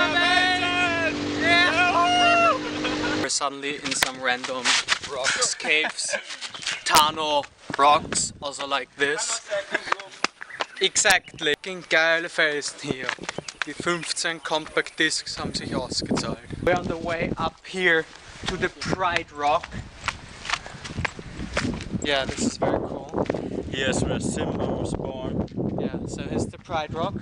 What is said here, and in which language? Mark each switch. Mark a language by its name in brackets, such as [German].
[English] We're suddenly in some random rocks, caves, Tano rocks, also like this. Exactly. [German] Geile Felsen hier. Die 15 Compact Discs haben sich ausgezahlt. [English] We're on the way up here to the Pride Rock. Yeah, this is very cool. Here's where Simba was born. Yeah, so here's the Pride Rock.